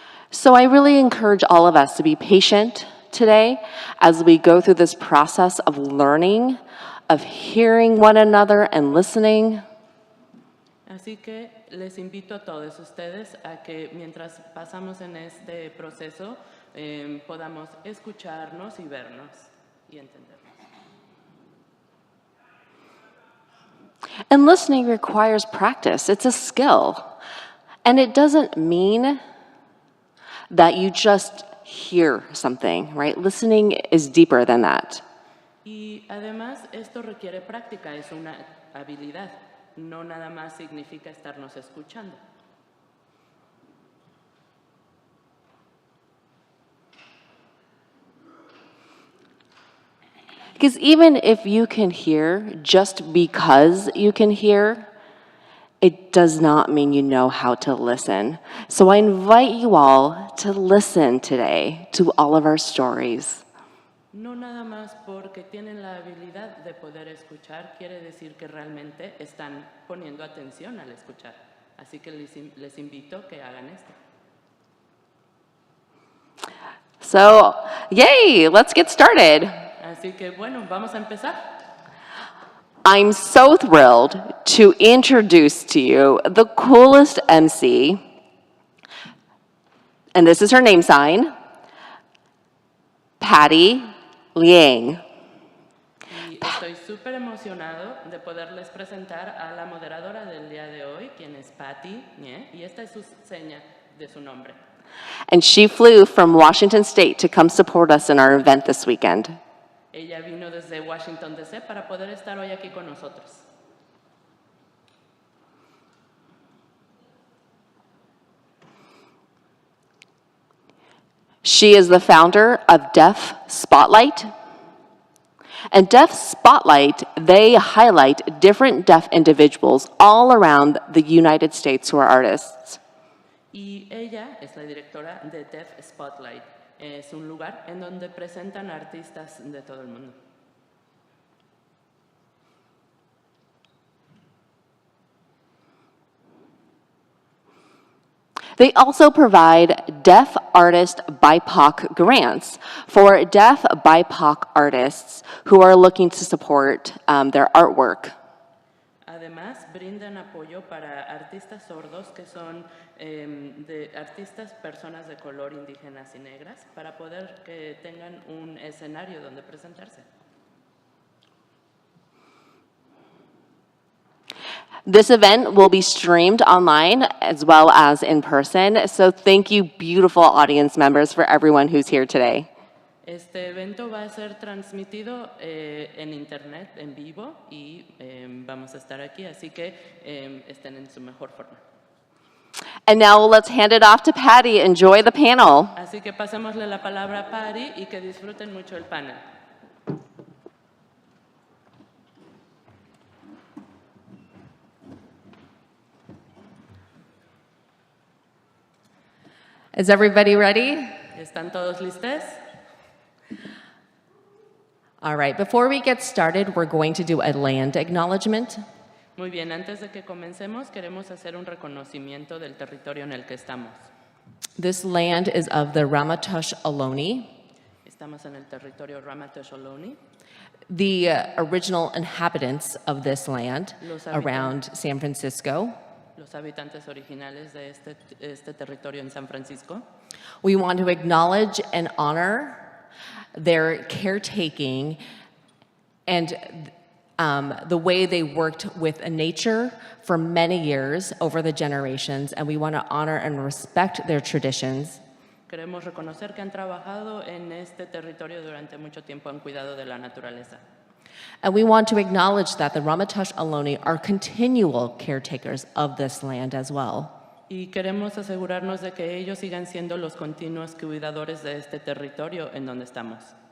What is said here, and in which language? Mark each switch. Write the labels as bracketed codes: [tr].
[en] So I really encourage all of us to be patient today as we go through this process of learning, of hearing one another and listening. [es] Así que les invito a todos ustedes a que mientras pasamos en este proceso podamos escucharnos y vernos y entendernos. [en] And listening requires practice. It's a skill. And it doesn't mean that you just hear something, right? Listening is deeper than that. [es] Y además esto requiere práctica, es una habilidad, no nada más significa estarnos escuchando. [en] Because even if you can hear just because you can hear, it does not mean you know how to listen. So I invite you all to listen today to all of our stories. [es] No nada más porque tienen la habilidad de poder escuchar, quiere decir que realmente están poniendo atención al escuchar. Así que les invito que hagan esto. [en] So, yay, let's get started. [es] Así que bueno, vamos a empezar. [en] I'm so thrilled to introduce to you the coolest MC, and this is her name sign, Patty Liang. [es] Y estoy súper emocionado de poderles presentar a la moderadora del día de hoy, quien es Patty, y esta es su seña de su nombre. [en] And she flew from Washington State to come support us in our event this weekend. [es] Ella vino desde Washington, D.C. para poder estar hoy aquí con nosotros. [en] She is the founder of Deaf Spotlight. And Deaf Spotlight, they highlight different deaf individuals all around the United States who are artists. [es] Y ella es la directora de Deaf Spotlight. Es un lugar en donde presentan artistas de todo el mundo. [en] They also provide Deaf Artist BIPOC grants for deaf BIPOC artists who are looking to support their artwork. [es] Además, brindan apoyo para artistas sordos que son de artistas, personas de color, indígenas y negras, para poder que tengan un escenario donde presentarse. [en] This event will be streamed online as well as in person, so thank you, beautiful audience members, for everyone who's here today. [es] Este evento va a ser transmitido en internet, en vivo, y vamos a estar aquí, así que estén en su mejor forma. [en] And now let's hand it off to Patty. Enjoy the panel. [es] Así que pasémosle la palabra a Patty y que disfruten mucho el panel. [en] Is everybody ready? [es] ¿Están todos listos? [en] All right, before we get started, we're going to do a land acknowledgement. [es] Muy bien, antes de que comencemos, queremos hacer un reconocimiento del territorio en el que estamos. [en] This land is of the Ramaytush Ohlone. [es] Estamos en el territorio Ramaytush Ohlone. [en] The original inhabitants of this land [es] Los [en] around San Francisco. [es] Los habitantes originales de este territorio en San Francisco. [en] We want to acknowledge and honor their caretaking and the way they worked with nature for many years over the generations, and we want to honor and respect their traditions. [es] Queremos reconocer que han trabajado en este territorio durante mucho tiempo, han cuidado de la naturaleza. [en] And we want to acknowledge that the Ramaytush Ohlone are continual caretakers of this land as well. [es] Y queremos asegurarnos de que ellos sigan siendo los continuos cuidadores de este territorio en donde estamos.